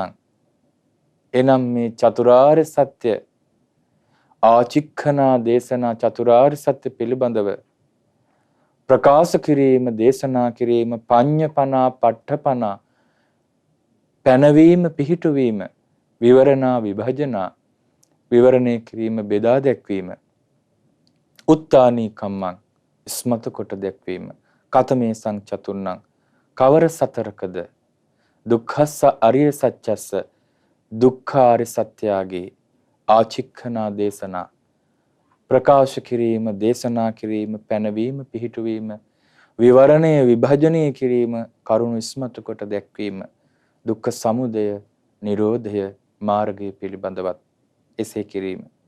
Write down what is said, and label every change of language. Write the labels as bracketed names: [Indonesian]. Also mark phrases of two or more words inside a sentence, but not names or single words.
[Sinhala] එනම් මේ චතුරාර්ය සත්‍ය [Pali] ආචික්ඛනා දේශනා [Sinhala] චතුරාර්ය සත්‍ය පිළිබඳව ප්‍රකාශ කිරීම, දේශනා කිරීම, [Pali] පඤ්ඤපනා පට්ඨපනා [Sinhala] පැනවීම, පිහිටුවීම, [Pali] විවරණා විභජනා [Sinhala] විවරණය කිරීම, බෙදා දැක්වීම [Pali] උත්තානී කම්මං [Sinhala] ස්මත කොට දැක්වීම. [Pali] කතමේ සංචතුන්නං [Sinhala] කවර සතරකද [Pali] දුක්ඛස්ස අරිය සත්‍යස්ස [Sinhala] දුක්ඛාරි සත්‍යයේ [Pali] ආචික්ඛනා දේශනා [Sinhala] ප්‍රකාශ කිරීම, දේශනා කිරීම, පැනවීම, පිහිටුවීම, විවරණය, විභජනය කිරීම, කරුණු ඉස්මතු කොට දැක්වීම, දුක්ඛ සමුදය, නිරෝධය මාර්ගය පිළිබඳවත් එසේ කිරීම.